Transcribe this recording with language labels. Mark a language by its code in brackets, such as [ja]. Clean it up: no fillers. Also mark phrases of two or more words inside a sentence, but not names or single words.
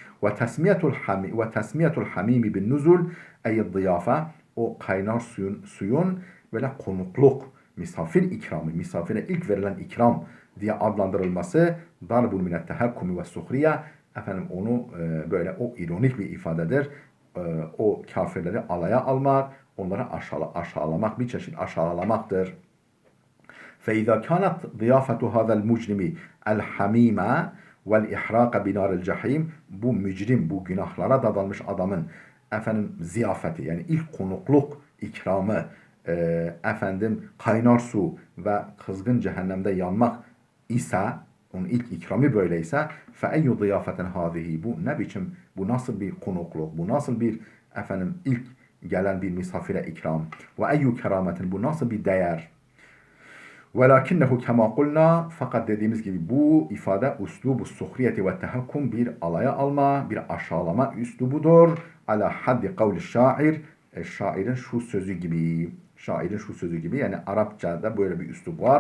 [ar] وتسمية الحميم بالنزل أي ضيافة, [tr] o kaynar suyun böyle konukluk, misafir ikramı, misafire ilk verilen ikram diye adlandırılması [ar] ضرب من التهكم والسخرية, [tr] efendim onu böyle o ironik bir ifadedir. O kafirleri alaya almak, onları aşağılamak, bir çeşit aşağılamaktır. [ar] فإذا كانت ضيافة هذا المجرم الحميمة والإحراق بنار الجحيم, [tr] bu mücrim, bu günahlara dadanmış adamın efendim ziyafeti, yani ilk konukluk ikramı, efendim kaynar su ve kızgın cehennemde yanmak ise, onun ilk ikramı böyleyse, [ar] فَاَيُّ ضِيَافَةً هَذِهِ, [tr] bu ne biçim, bu nasıl bir konukluk, bu nasıl bir efendim ilk gelen bir misafire ikram, [ar] وَاَيُّ كَرَامَةٍ, [tr] bu nasıl bir değer. [ar] ولكنه كما قلنا, [tr] fakat dediğimiz gibi bu ifade uslubu [ar] السخرية والتهكم, [tr] bir alaya alma, bir aşağılama üslubudur. [ar] على حد قول الشاعر, [tr] şairin şu sözü gibi, şairin şu sözü gibi, yani Arapçada böyle bir üslub var.